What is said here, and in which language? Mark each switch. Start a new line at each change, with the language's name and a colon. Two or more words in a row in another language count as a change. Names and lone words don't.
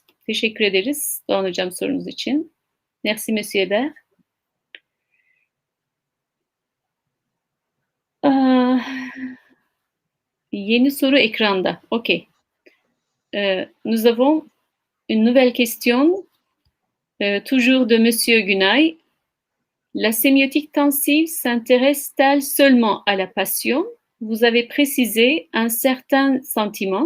Turkish: Teşekkür ederiz Doğan hocam sorunuz için.
French: Merci Monsieur Hébert.
Turkish: Yeni soru ekranda. OK.
French: Nous avons une nouvelle question, toujours de Monsieur Günay. La sémiotique tensive s'intéresse-t-elle seulement à la passion? Vous avez précisé un certain sentiment.